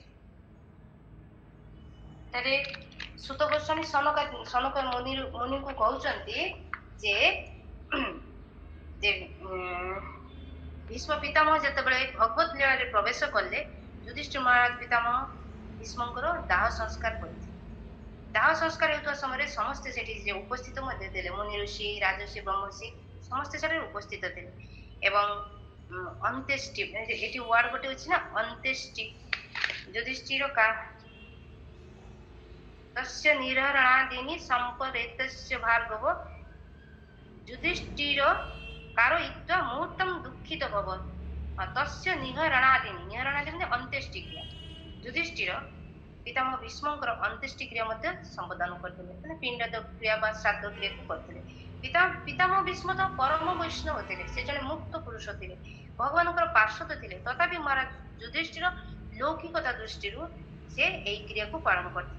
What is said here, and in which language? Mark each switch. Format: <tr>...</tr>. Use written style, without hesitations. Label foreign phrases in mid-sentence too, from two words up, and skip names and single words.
<or>ତାରେ ସୁତ ଗୋସ୍ୱାମୀ ସନକ ମୁନିଙ୍କୁ କହୁଛନ୍ତି ଯେ ଭୀଷ୍ମ ପିତାମହ ଯେତେବେଳେ ଭଗବତ ଲୀଳାରେ ପ୍ରବେଶ କଲେ, ଯୁଧିଷ୍ଠିର ମହାରାଜ ପିତାମହ ଭୀଷ୍ମଙ୍କର ଦାହ ସଂସ୍କାର କରିଥିଲେ। ଦାହ ସଂସ୍କାର ହେଉଥିବା ସମୟରେ ସମସ୍ତେ ସେଠି ଯେ ଉପସ୍ଥିତ ମଧ୍ୟ ଥିଲେ, ମୁନି ଋଷି, ରାଜର୍ଷି, ବ୍ରହ୍ମର୍ଷି ସମସ୍ତେ ସେଠାରେ ଉପସ୍ଥିତ ଥିଲେ। ଏବଂ ଅନ୍ତେଷ୍ଟି ଏଠି ୱାର୍ଡ ଗୋଟେ ଅଛି ନା, ଅନ୍ତେଷ୍ଟି ଯୁଧିଷ୍ଠିର</or> <sa>तस्य निर्हरणादीनि सम्परेतस्य भार्गव युधिष्ठिर कारयित्वा मुहूर्तं दुःखितऽभवत्। तस्य निहरणादीनि अन्त्येष्टिक्रिया युधिष्ठिर</sa> <or>ପିତାମହ ଭୀଷ୍ମଙ୍କର ଅନ୍ତ୍ୟେଷ୍ଟିକ୍ରିୟା ମଧ୍ୟ ସମ୍ପାଦନ କରିଥିଲେ, ମାନେ ପିଣ୍ଡ କ୍ରିୟା ବା ଶ୍ରାଦ୍ଧ କ୍ରିୟାକୁ କରିଥିଲେ। ପିତାମହ ଭୀଷ୍ମ ତ ପରମ ବୈଷ୍ଣବ ଥିଲେ, ସେ ଜଣେ ମୁକ୍ତ ପୁରୁଷ ଥିଲେ, ଭଗବାନଙ୍କର ପାର୍ଶ୍ୱଦ ଥିଲେ। ତଥାପି ମହାରାଜ ଯୁଧିଷ୍ଠିର ଲୌକିକତା ଦୃଷ୍ଟିରୁ ସେ ଏଇ କ୍ରିୟାକୁ ପାଳନ କରିଥିଲେ।</or>